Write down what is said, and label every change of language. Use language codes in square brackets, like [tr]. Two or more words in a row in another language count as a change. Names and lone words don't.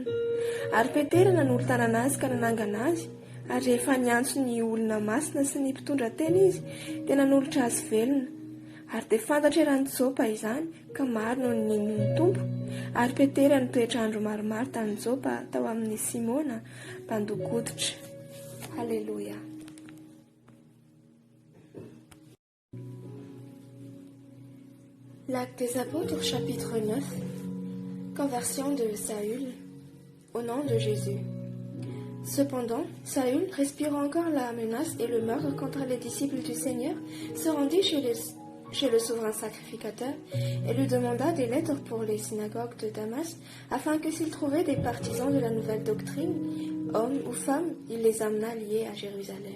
[mg] Ary Petera nanolo-tanana azy ka nanangana azy. Ary rehefa niantso ny olona masina sy ny mpitondra tena izy dia nanolotra azy velona. Ary dia fantatra eran'ny Jopa izany ka maro noho ny ninon'ny Tompo. Ary Petera nitoetra andro maromaro tany Jopa tao amin'ny Simona mpandokoditra. [fr] Alléluia. L'acte des apôtres, chapitre 9. Conversion de Saül au nom de Jésus. Cependant, Saül, respirant encore la menace et le meurtre contre les disciples du Seigneur, se rendit chez le souverain sacrificateur et lui demanda des lettres pour les synagogues de Damas, afin que s'il trouvait des partisans de la nouvelle doctrine, hommes ou femmes, il les amena liés à Jérusalem.